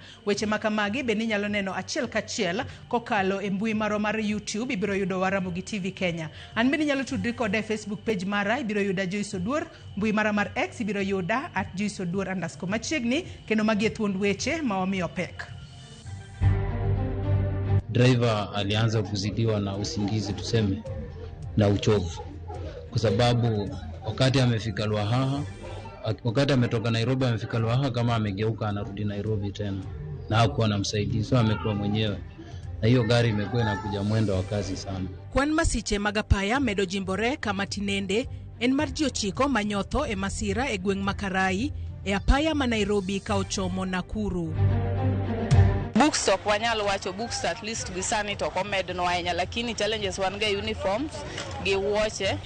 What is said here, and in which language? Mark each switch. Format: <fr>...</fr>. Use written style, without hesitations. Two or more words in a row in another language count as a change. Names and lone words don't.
<luo>Weche makamagi bende inyalo neno achiel kachiel kokalo e mbui maro mar YouTube ibiro yudowa Ramogi TV Kenya. An bende inyalo tudri koda e Facebook page mara ibiro yuda Joyce Oduor, mbui mara mar X ibiro yuda @JoyceOduor_ machiegni kendo magi thuond weche mawamiyo pek.</luo> <sw>Driver alianza kuzidiwa na usingizi tuseme na uchovu kwa sababu wakati amefika Lwahaha, wakati ametoka Nairobi amefika Lwahaha kama amegeuka anarudi Nairobi tena na hakuwa na msaidizi, so amekuwa mwenyewe na hiyo gari imekuwa inakuja mwendo wa kasi sana.</sw> <luo>Kwan masiche magapaya medo jimbore kama tinende en mar ji 9 manyotho e masira e gweng' Makarai e apaya ma Nairobi ka ochomo Nakuru. Bookstop wanyalo wacho bookstop</luo> <en>at least</en> <luo>gisani to komedno ahinya lakini challenges wan ga uniforms gi wuoche</luo>